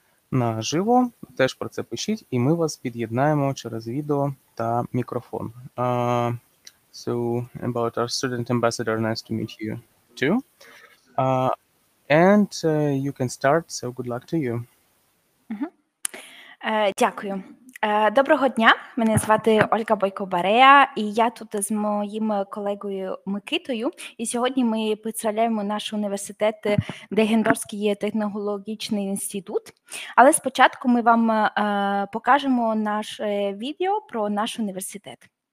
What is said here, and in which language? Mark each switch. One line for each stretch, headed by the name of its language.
Ukrainian: наживо, теж про це пишіть, і ми вас під'єднаємо через відео та мікрофон.
English: So about our student ambassador, nice to meet you too. And you can start, so good luck to you.
Ukrainian: Дякую. Доброго дня, мене звати Ольга Бойко-Барея, і я тут з моїм колегою Микитою. І сьогодні ми представляємо наш університет Дегgendорфський технологічний інститут. Але спочатку ми вам покажемо наше відео про наш університет.